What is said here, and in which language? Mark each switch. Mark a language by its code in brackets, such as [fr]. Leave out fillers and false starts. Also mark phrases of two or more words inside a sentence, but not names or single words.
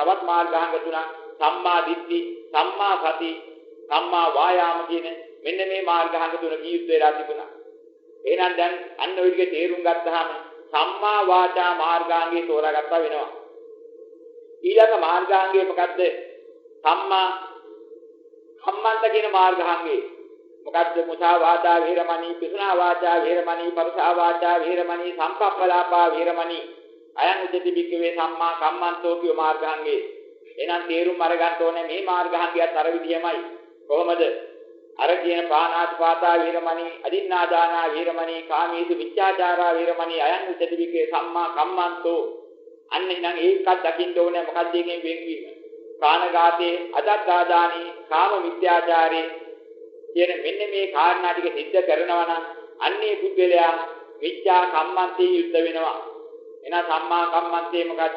[si] තවත් මාර්ගාංග තුනක් [pi] සම්මා දිට්ඨි, සම්මා සති, සම්මා වායාම [si] කියන මෙන්න මේ මාර්ගාංග තුන කීයුත් වෙලා තිබුණා. එහෙනම් දැන් අන්න ඔය ටික තේරුම් ගත්තාම සම්මා වාචා මාර්ගාංගය තෝරාගත්තා වෙනවා. ඊළඟ මාර්ගාංගය මොකද්ද? සම්මා කම්මන්ත කියන මාර්ගාංගය. මොකද්ද? [pi] මුසා වාචා වේරමණී, පිසුනා වාචා වේරමණී, පරුසා වාචා වේරමණී, සම්පප්පලාපා වේරමණී. අයං උච්චති භික්ඛවේ සම්මා කම්මන්තෝ [si] කිය මාර්ගාංගය. එහෙනම් තේරුම් අරගන්න ඕනේ මේ මාර්ගාංගයත් අර විදියමයි. කොහොමද? අර කියන [pi] ප්‍රාණාතිපාතා වේරමණී, අදින්නාදානා වේරමණී, කාමීසු මිච්ඡාචාරා වේරමණී, අයං උච්චති භික්ඛවේ සම්මා කම්මන්තෝ. [si] අන්න එහෙනම් ඒකත් දකින්න ඕනේ. මොකක්ද එකෙන් වෙන්වීම? ප්‍රාණඝාතේ, අදත්තාදානී, කාම මිත්‍යාචාරේ කියන මෙන්න මේ කාරණා ටික සිද්ධ කරනවා නම් අන්නේ පුද්ගලයා මිච්ඡා කම්මන්තේ යුද්ධ වෙනවා. එහෙනම් සම්මා කම්මන්තේ මොකද්ද?